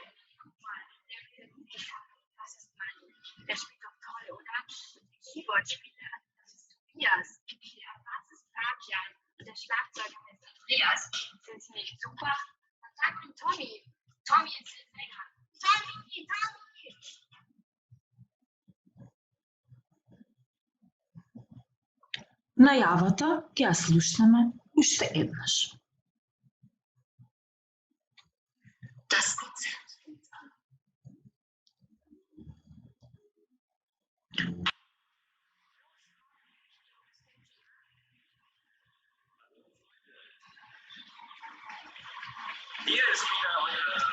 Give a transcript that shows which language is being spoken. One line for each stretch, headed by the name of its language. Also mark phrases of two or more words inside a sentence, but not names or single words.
German: Guck mal, der gut geschafft. Das ist Mann. Der spielt doch toll, oder? Der Keyboard-Spieler, das ist Tobias. Der Bass ist Fabian. Und der Schlagzeuger ist Andreas. Sind sie nicht super? Und dann kommt Tommy. Tommy ist der Sänger. Tommy!
Macedonian: Најавата ќе ја слушнеме уште еднаш.
German: Das Konzert fängt an. Hier ist wieder euer...